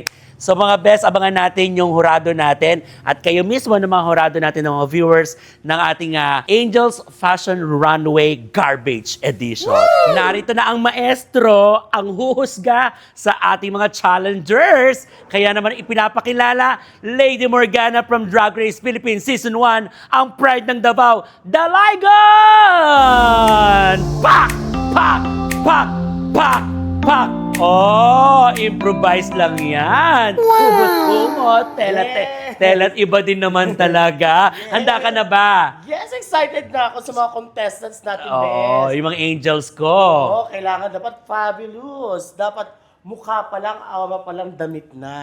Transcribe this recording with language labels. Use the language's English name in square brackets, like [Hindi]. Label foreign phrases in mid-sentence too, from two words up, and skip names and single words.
[Filipino] So mga best, abangan natin yung hurado natin. At kayo mismo ng mga hurado natin, ng mga viewers ng ating Angels Fashion Runway Garbage Edition. Woo! Narito na ang maestro, ang huhusga sa ating mga challengers. Kaya naman ipinapakilala, [English] Lady Morgana from Drag Race Philippines Season 1, [Filipino] ang pride ng Davao, Daligon! Pak! Pak! Pak! Pak! Pak! Oh, improvise lang yan. Kumot-kumot. Telat, iba din naman talaga. Handa ka na ba? Yes, excited na ako sa mga contestants natin, Oh, [English] best. [Filipino] yung mga angels ko. Oo, kailangan dapat fabulous. Dapat mukha pa lang, aura pa lang, damit na.